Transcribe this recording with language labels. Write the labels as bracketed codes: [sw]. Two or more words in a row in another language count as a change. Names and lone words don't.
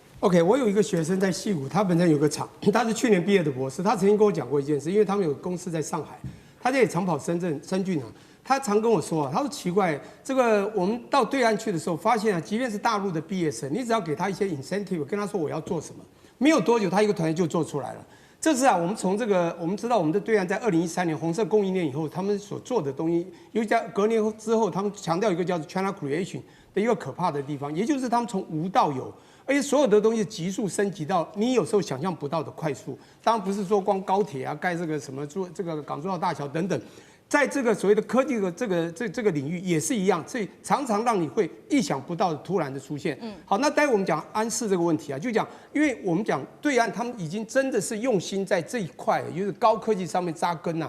[zh] ？OK， 我有一個學生在矽谷，他本身有個廠，他是去年畢業的博士，他曾經跟我講過一件事，因為他們有個公司在上海，他也常跑深圳他常跟我說他說奇怪，這個我們到對岸去的時候，發現即便是大陸的畢業生，你只要給他一些 incentive， 跟他說我要做什麼，沒有多久他一個團隊就做出來了。這次我們從我們知道我們的對岸在2013年紅色供應鏈以後，他們所做的東西，尤其在隔年之後，他們強調一個叫做 [en] China Creation [zh] 的一個可怕的地方，也就是他們從無到有。而且所有的東西急速升級到你有時候想象不到的快速，當然不是說光高鐵蓋這個什麼這個港珠澳大橋等等， 在這個所謂的科技的這個領域也是一樣，所以常常讓你會意想不到的突然的出現。好，那待會我們講安識這個問題啊，就講，因為我們講對岸他們已經真的是用心在這一塊，就是高科技上面扎根吶。